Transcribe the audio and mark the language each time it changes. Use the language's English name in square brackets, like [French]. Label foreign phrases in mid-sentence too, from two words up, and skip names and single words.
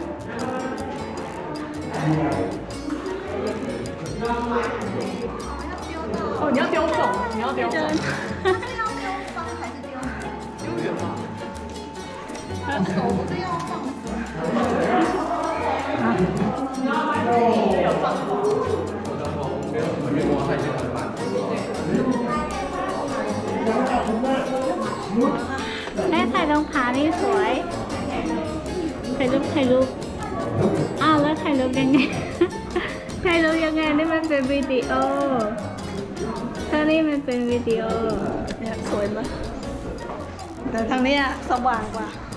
[Chinese] 哦，你要丢手，你要丢手。是要丢方还是丢丢远吗？手不是要放手。啊。要放手。 [Thai] แม่ถ่ายรองเท้านี่สวยถ่ายรูปอ้าวแล้วถ่ายรูปยังไงถ่ายรูปยังไงนี่มันเป็นวิดีโอถ้านี่มันเป็นวิดีโอเนี่ยสวยมากแต่ทางนี้สว่างกว่า